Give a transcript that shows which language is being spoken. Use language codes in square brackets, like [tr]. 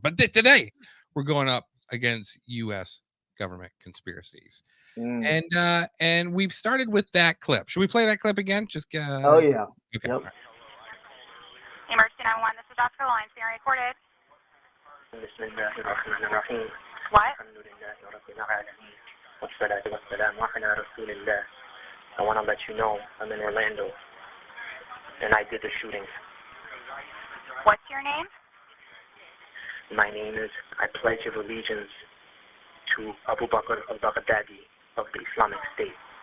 [en] But today we're going up against U.S. government conspiracies, and we've started with that clip. Should we play that clip again? Oh yeah. Okay. Yep. Emergency 911, this is Oscar Lines being recorded. [ar] بسم الله الرحمن الرحيم. [en] What? [ar] الحمد لله رب العالمين والصلاة والسلام على رسول الله. [en] I want to let you know I'm in Orlando and I did the shooting. What's your name? My name is, I pledge of allegiance to Abu Bakr al-Baghdadi of the Islamic State.